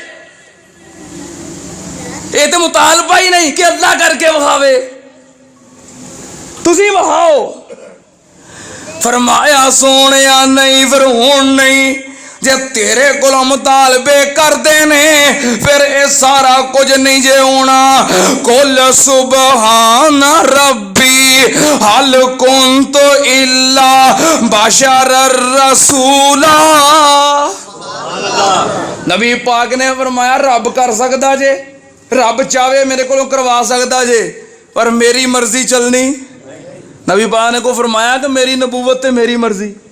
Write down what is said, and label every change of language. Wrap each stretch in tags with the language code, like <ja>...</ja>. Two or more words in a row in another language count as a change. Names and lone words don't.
<pa>یہ تو مطالبہ ہی نہیں کہ اللہ کر کے وکھاوے، تسی وکھاؤ. فرمایا سونے نہیں پھر ہن نہیں، جے تیرے کولوں مطالبے کردے نے پھر یہ سارا کچھ نہیں جے ہونا.</pa> <ar>قل سبحان ربي هل كنت إلا بشرا رسولا.</ar> <pa>نبی پاک نے فرمایا رب کر سکدا جے، رب چاہے میرے کو کروا سکتا جے، پر میری مرضی چلنی. نبی پاک نے کو فرمایا کہ میری نبوت تے میری مرضی.</pa>